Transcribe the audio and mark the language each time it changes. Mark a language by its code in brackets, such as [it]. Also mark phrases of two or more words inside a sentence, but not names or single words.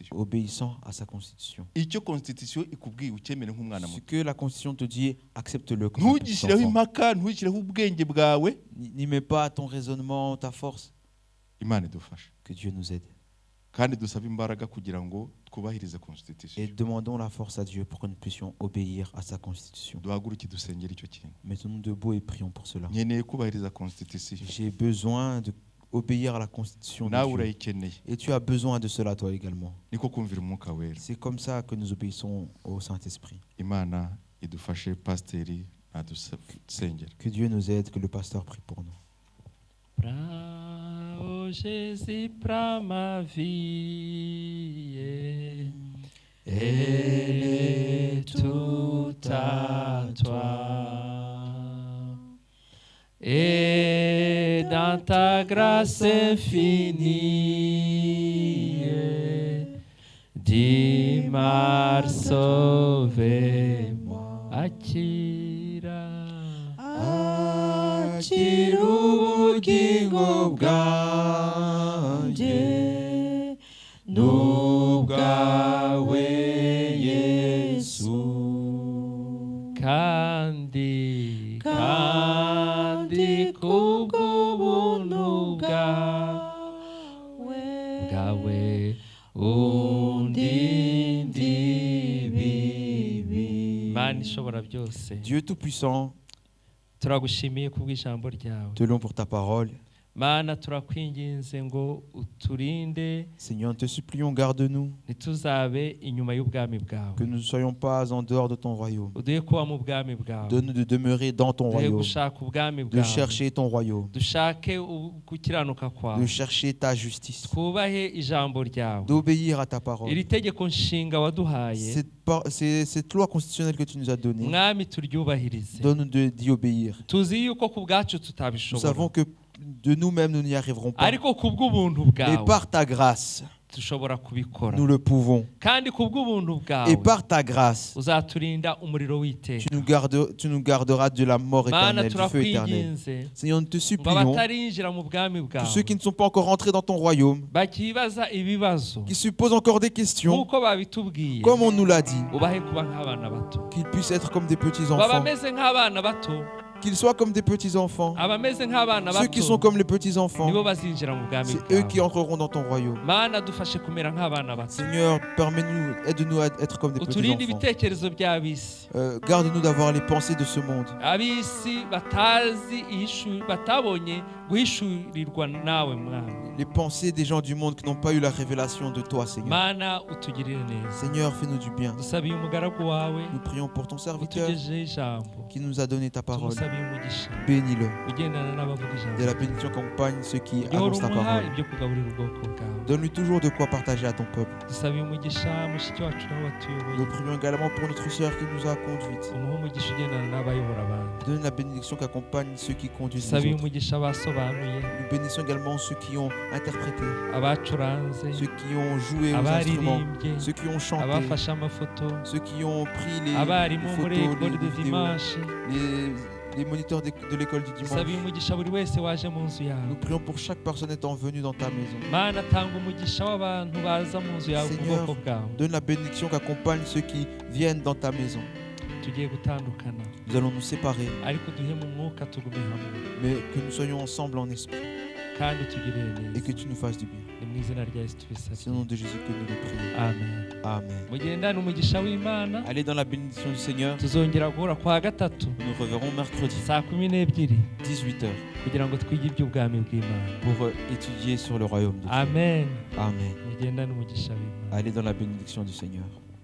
[fr] obéissant à sa constitution. [rw] Icyo constitution ikubwiye ukemere nk'umwana [fr] Ce [rw] muto. [fr] que la constitution te dit, accepte-le comme un petit [rw] Ntugishyireho [fr] enfant. [rw] impaka, ntugishyireho ubwenge bwawe. [fr] N'y mets pas ton raisonnement, ta force. [rw] Imana idufashe [fr] Que Dieu nous aide. [rw] kandi dusabe imbaraga kugira ngo twubahirize constitution. [fr] Et demandons la force à Dieu pour que nous puissions obéir à sa constitution. [rw] Duhaguruke dusengere icyo kintu. [fr] Mettons-nous debout et prions pour cela. [rw] Nkeneye kubahiriza constitution. [fr] J'ai besoin obéir à la constitution de [rw] nawe [fr] Dieu. [rw] urayikeneye. [fr] Et tu as besoin de cela toi également. [rw] Niko kumvira umwuka wera. [fr] C'est comme ça que nous obéissons au Saint-Esprit. [rw] Imana idufashe, pasiteri nadusengera. [fr] Que Dieu nous aide, que le pasteur prie pour nous. Pra o Jésus, pra ma vie, elle est tout à toi. Et dans ta grâce infinie, dis-moi, sauve-moi. [rw] Akira. Akira ubugingo bwanjye n'ubwawe Yesu, kandi kubw'ubuntu bwawe undinde ibibi. Mana ishobora byose, [fr] Dieu Tout-Puissant, [rw] turagushimiye kubw'ijambo ryawe. [fr] te louons pour ta parole. [rw] Mana turakwinginze ngo uturinde, [fr] Seigneur, nous te supplions, garde-nous, [rw] ntituzabe inyuma y'ubwami bwawe. [fr] que nous ne soyons pas en dehors de ton royaume. [rw] Uduhe kuba mu bwami bwawe, [fr] Donne-nous de demeurer dans ton [rw] duhe [fr] royaume, [rw] gushaka ubwami [fr] de [rw] bwawe, [fr] chercher ton royaume, [rw] dushake gukiranuka [fr] de [rw] kwawe, [fr] chercher ta justice, [rw] twubahe ijambo ryawe. [fr] d'obéir à ta parole. [rw] Iri tegeko nshinga waduhaye, [fr] Cette loi constitutionnelle que tu nous as donnée, [rw] mwami turyubahirize. [fr] donne-nous d'y obéir. [rw] Tuzi yuko ku bwacu [fr] Nous [rw] tutabishobora, [fr] savons que de nous-mêmes, nous n'y arriverons pas. [rw] ariko kubw'ubuntu [fr] Mais [rw] bwawe [fr] par ta grâce, [rw] dushobora kubikora. [fr] nous le pouvons. [rw] Kandi kubw'ubuntu [fr] Et [rw] bwawe [fr] par ta grâce, [rw] uzaturinda umuriro w'iteka. [fr] tu nous garderas de la mort [rw] Mana [fr] éternelle, du feu éternel. [rw] turakwinginze [fr] Seigneur, nous te [rw] ngo [fr] supplions, [rw] abatarinjira mu bwami [fr] tous [rw] bwawe [fr] ceux qui ne sont pas encore rentrés dans ton royaume, [rw] bakibaza ibibazo [fr] qui se posent encore des questions, [rw] nk'uko babitubwiye, [fr] comme on nous l'a dit, [rw] ubahe kuba nk'abana bato, [fr] qu'ils puissent être comme des [rw] baba [fr] petits-enfants, [rw] bameze nk'abana bato, [fr] qu'ils soient comme des petits-enfants. [rw] abameze nk'abana [fr] Ceux qui sont [rw] bato [fr] comme les petits-enfants, [rw] nibo bazinjira mu bwami [fr] c'est eux qui [rw] bwawe. [fr] entreront dans ton royaume. [rw] Mana dufashe kumera nk'abana bato, [fr] Seigneur, permets-nous, aide-nous à être comme des [rw] uturinde [fr] petits-enfants. [rw] ibitekerezo by'ab'isi, [fr] Garde-nous d'avoir les pensées de ce monde. [rw] ab'isi batazi batabonye guhishurirwa nawe mwami. [fr] Les pensées des gens du monde qui n'ont pas eu la révélation de toi, Seigneur. [rw] Mana utugirire neza, [fr] Seigneur, fais-nous du bien. [rw] dusabiye umugaragu wawe [fr] Nous prions pour ton serviteur [rw] utugejeho ijambo, [fr] qui nous a donné ta parole. [rw] tumusabiye umugisha, [fr] Bénis-le. [rw] ugendana n'abavuga ijambo, [fr] De la bénédiction qu'accompagne ceux qui [rw] ujye uhora [fr] annoncent ta [rw] umuha [fr] parole. [rw] ibyo kugaburira ubwoko bwawe. [fr] Donne-lui toujours de quoi partager à ton peuple. [rw] dusabiye umugisha mushiki wacu nawe watuyoboye, [fr] Nous prions également pour notre sœur qui nous a conduites. [rw] umuhe umugisha ugendana n'abayobora abandi. [fr] Donne la bénédiction qu'accompagne ceux qui conduisent les [rw] dusabiye [fr] autres. [rw] umugisha abasobanuye, [fr] Nous bénissons également ceux qui ont interprété, [rw] abacuranze, [fr] ceux qui ont joué aux instruments, [rw] abaririmbye, [fr] ceux qui ont chanté, [rw] abafashe amafoto, [fr] ceux qui ont pris les [rw] abarimu [fr] photos, [rw] muri [fr] les [rw] ekole de [fr] vidéos, [rw] dimanche. [fr] les moniteurs de l'école du dimanche. [rw] dusabiye umugisha buri wese waje mu nzu yawe. [fr] Nous prions pour chaque personne étant venue dans ta maison. [rw] Mana tanga umugisha w'abantu baza mu nzu yawe ku [fr] Seigneur, [rw] bwoko bwawe. [fr] donne la bénédiction qu'accompagne ceux qui viennent dans ta maison. [rw] tugiye gutandukana, [fr] Nous allons nous séparer, [rw] ariko duhe mu mwuka tugume hamwe, [fr] mais que nous soyons ensemble en esprit [rw] kandi tugirire [fr] et que [rw] neza. [fr] tu nous fasses du bien. [rw] Ni mu izina rya Yesu [fr] C'est au [rw] tubisabye, [fr] nom de Jésus que nous le prions. [rw] amen. [fr] Amen. [rw] mugendane umugisha w'Imana. [fr] Allez dans la bénédiction du Seigneur. [rw] tuzongera guhura kwa gatatu [fr] Nous reverrons mercredi, [rw] saa 12:00 [fr] 18h, [rw] kugira ngo twige iby'ubwami bw'Imana. [fr] pour étudier sur le royaume de Dieu. [rw] Amen. [fr] Amen. [rw] mugendane umugisha w'Imana. [fr] Allez dans la bénédiction du Seigneur.